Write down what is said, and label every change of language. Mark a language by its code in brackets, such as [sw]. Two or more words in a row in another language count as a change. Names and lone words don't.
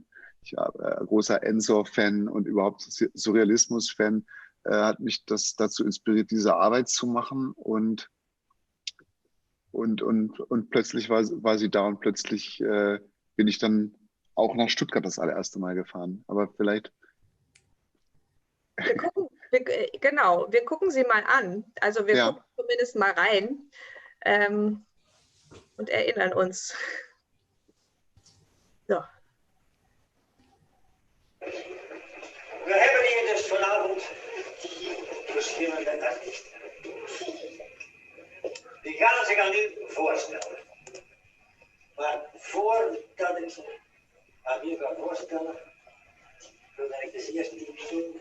[de] Ich war großer Ensor-Fan und überhaupt Surrealismus-Fan, hat mich das dazu inspiriert, diese Arbeit zu machen und plötzlich war sie da und plötzlich bin ich dann auch nach Stuttgart das allererste Mal gefahren. Aber vielleicht. Wir gucken sie mal an. Also wir gucken zumindest mal rein und erinnern uns. So. [nl] We hebben hier dus vanavond verschillende artiesten. Die gaan zich aan u voorstellen. Maar voordat ik ze aan u ga voorstellen, wil ik dus eerst iets doen.